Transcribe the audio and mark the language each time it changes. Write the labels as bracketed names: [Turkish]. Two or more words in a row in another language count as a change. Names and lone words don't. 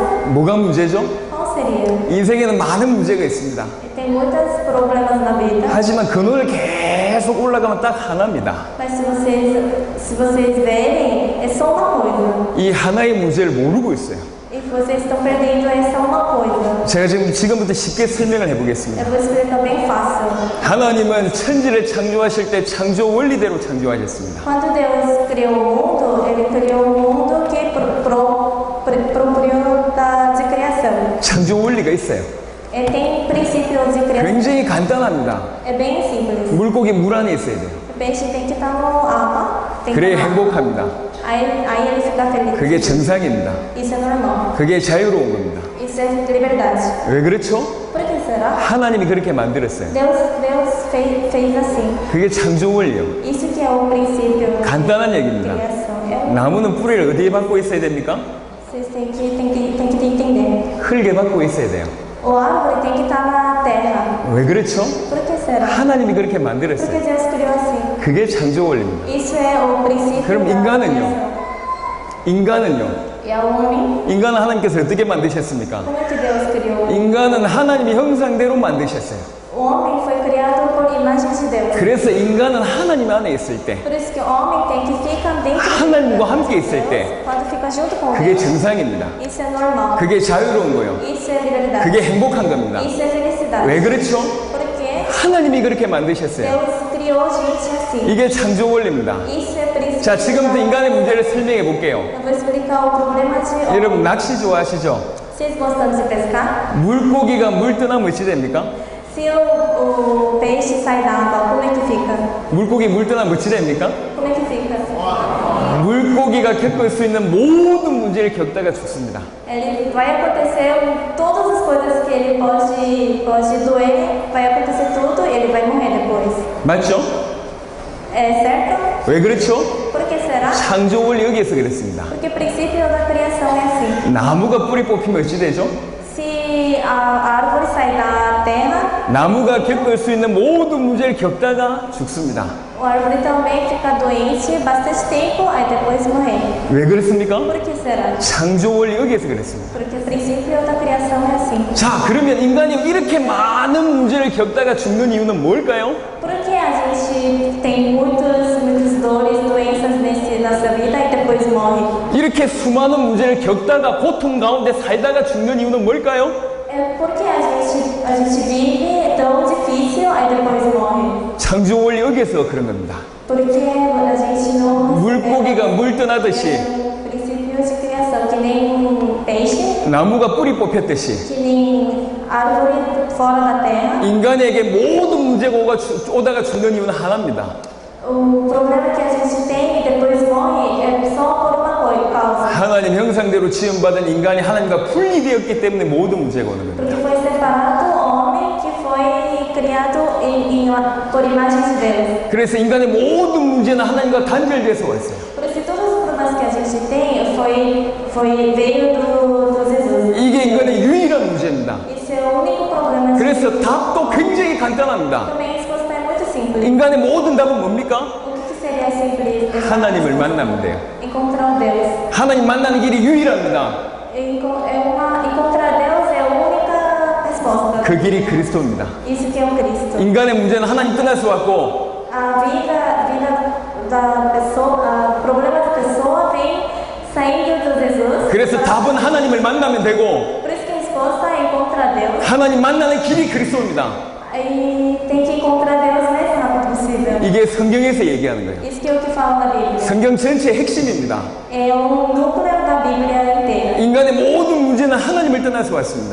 [Korean] 뭐가 문제죠? [Portuguese] Qual seria? [Korean] 인생에는 많은 문제가 있습니다. [Portuguese] Tem muitos problemas na vida. [Korean] 하지만 그 논을 계속 올라가면 딱 하나입니다. [Portuguese] Mas se vocês verem, é só uma coisa. [Korean] 이 하나의 문제를 모르고 있어요. [Portuguese] E vocês estão perdendo essa uma coisa. [Korean] 제가 지금부터 쉽게 설명을 해보겠습니다. [Portuguese] Eu vou explicar bem fácil. [Korean] 하나님은 천지를 창조하실 때 창조 원리대로 창조하셨습니다. [Portuguese] Quando Deus criou o mundo, Ele criou um mundo que [Korean] 창조 원리가 있어요. [Portuguese] Tem princípios de criação. [Korean] 굉장히 간단합니다. [Portuguese] É bem simples. [Korean] 물고기 물 안에 있어야 돼요. [Portuguese] O peixe tem que estar no água. Tem que [Korean] 그래야 [Portuguese] estar- [Korean] 행복합니다. [Portuguese] Aí ele fica feliz. [Korean] 그게 정상입니다. [Portuguese] Isso é normal. [Korean] 그게 자유로운 겁니다. [Portuguese] Isso é liberdade. [Korean] 왜 그렇죠? [Portuguese] Por que será? [Korean] 하나님이 그렇게 만들었어요. [Portuguese] Deus fez assim. [Korean] 그게 창조 원리요. [Portuguese] Isso que é o princípio [Korean] 간단한 [Portuguese] de [Korean] 얘기입니다. [Portuguese] criação. [Korean] 나무는 뿌리를 어디에 받고 있어야 됩니까? [Portuguese] Vocês têm que entender. [Korean] 흙에 받고 있어야 돼요. [Portuguese] O árvore tem que estar na terra. [Korean] 왜 그렇죠? [Portuguese] Por que será? [Korean] 하나님이 그렇게 [Portuguese] Porque [Korean] 만들었어요. [Portuguese] Deus criou assim. [Korean] 그게 창조 원리입니다. [Portuguese] Isso é o princípio [Korean] 그럼 [Portuguese] da [Korean] 인간은요? [Portuguese] criação. [Korean] 인간은요? [Portuguese] E ao homem, [Korean] 인간은 하나님께서 어떻게 만드셨습니까? [Portuguese] como é que Deus criou? [Korean] 인간은 하나님의 형상대로 만드셨어요. [Portuguese] O homem foi criado por imagem de Deus. [Korean] 그래서 인간은 하나님 안에 있을 때, [Portuguese] Por isso que o homem tem que ficar dentro de [Korean] 하나님과 [Portuguese] Deus. [Korean] 함께 있을 때, [Portuguese] Quando fica junto com [Korean] 그게 [Portuguese] Deus. [Korean] 정상입니다. [Portuguese] Isso é normal. [Korean] 그게 자유로운 거예요. [Portuguese] Isso é liberdade. [Korean] 그게 행복한 겁니다. [Portuguese] Isso é felicidade. [Korean] 왜 그렇죠? [Portuguese] Porque [Korean] 하나님이 그렇게 만드셨어요. [Portuguese] Deus criou gente assim. [Korean] 이게 창조 원리입니다. [Portuguese] Isso é princípio. [Korean] 자, 지금부터 인간의 문제를 설명해 볼게요. [Portuguese] Eu vou explicar o problema de homem. [Korean] 여러분, 낚시 좋아하시죠? [Portuguese] Vocês gostam de pescar? [Korean] 물고기가 물 떠나면 어찌 됩니까? [Portuguese] Se o peixe sai da água, como é que fica? [Korean] 물고기 물 떠나면 어찌 됩니까? [Portuguese] Como é que fica? [Korean] 물고기가 겪을 수 있는 모든 문제를 겪다가 죽습니다. [Portuguese] Ele vai acontecer todas as coisas que ele pode doer, vai acontecer tudo e ele vai morrer depois. [Korean] 맞죠? [Portuguese] É certo? [Korean] 왜 그렇죠? [Portuguese] Por que será? [Korean] 창조 원리 여기에서 그랬습니다. [Portuguese] Porque o princípio da criação é assim. [Korean] 나무가 뿌리 뽑히면 어찌 되죠? [Portuguese] Se a árvore sai da terra, [Korean] 나무가 겪을 수 있는 모든 문제를 겪다가 죽습니다. [Portuguese] a árvore também fica doente bastante tempo, aí depois morrer. [Korean] 왜 그렇습니까? [Portuguese] Por que será? [Korean] 창조 원리 여기에서 그랬습니다. [Portuguese] Porque o princípio da criação é assim. [Korean] 자, 그러면 인간이 이렇게 많은 문제를 겪다가 죽는 이유는 뭘까요? [Portuguese] Por que a gente tem muitas dores, doenças nessa vida e depois morre? [Korean] 이렇게 수많은 문제를 겪다가 고통 가운데 살다가 죽는 이유는 뭘까요? [Portuguese] É porque a gente vive tão difícil e depois morre. [Korean] 창조 원리 여기에서 그런 겁니다. [Portuguese] Porque a gente não [Korean] 물고기가 물 떠나듯이 [Portuguese] o princípio de criação, que nem peixe, [Korean] 나무가 뿌리 뽑혔듯이 [Portuguese] que nem árvore fora da terra. [Korean] 인간에게 모든 문제가 오다가 죽는 이유는 하나입니다. [Portuguese] O problema que a gente tem e depois morre é só por uma causa. [Korean] 하나님 형상대로 지음받은 인간이 하나님과 분리되었기 때문에 모든 문제가 오는 겁니다. [Portuguese] Porque foi separado o homem que foi criado por imagem de Deus. [Korean] 그래서 인간의 모든 문제는 하나님과 단절돼서 왔어요. [Portuguese] Por isso, todos os problemas que a gente tem veio do Jesus. [Korean] 이게 인간의 유일한 문제입니다. [Portuguese] Isso é o único problema de [Korean] 그래서 답도 굉장히 간단합니다. [Portuguese] Também a resposta é muito simples. [Korean] 인간의 모든 답은 뭡니까? [Portuguese] O que seria simples? [Korean] 하나님을 만나면 돼요. [Portuguese] Encontrar Deus. [Korean] 하나님 만나는 길이 유일합니다. [Portuguese] Encontrar Deus é a única resposta. [Korean] 그 길이 그리스도입니다. [Portuguese] Isso que é o Cristo. [Korean] 인간의 문제는 하나님 떠나서 왔고 [Portuguese] A vida da pessoa, o problema da pessoa vem saindo do Jesus. [Korean] 그래서 답은 하나님을 만나면 되고 [Portuguese] Por isso que a resposta é encontrar Deus. [Korean] 하나님 만나는 길이 그리스도입니다. [Portuguese] E tem que encontrar Deus o mais rápido possível. [Korean] 이게 성경에서 얘기하는 거예요. [Portuguese] Isso que é o que fala na Bíblia. [Korean] 성경 전체의 핵심입니다. [Portuguese] É o núcleo da Bíblia inteira. [Korean] 인간의 모든 문제는 하나님을 떠나서 왔습니다.